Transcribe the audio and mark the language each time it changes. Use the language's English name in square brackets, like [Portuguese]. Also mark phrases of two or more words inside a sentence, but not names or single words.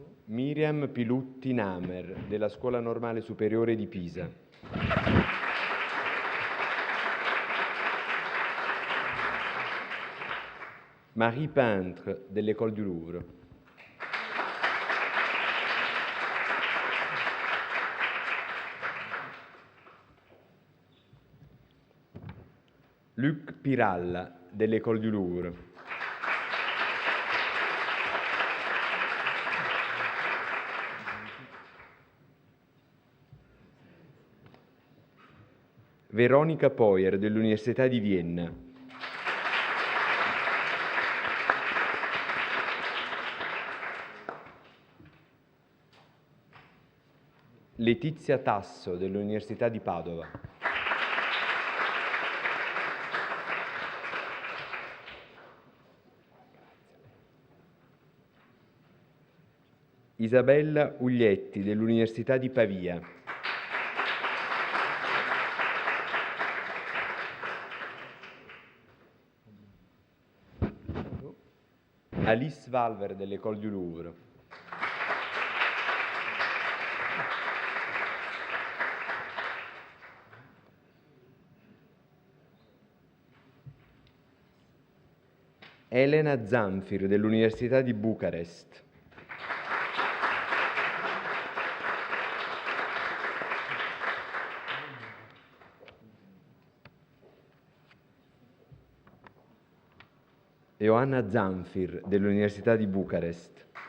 [Italian] Miriam Pilutti Namer, della Scuola Normale Superiore di Pisa. Marie Peintre, dell'École du Louvre. Luc Piralla, dell'École du Louvre. Veronica Poyer, dell'Università di Vienna. Letizia Tasso, dell'Università di Padova. Isabella Uglietti, dell'Università di Pavia. Alice Valver, dell'École du Louvre. Elena Zamfir, dell'Università di Bucarest. Ioanna Zamfir, dell'Università di Bucarest.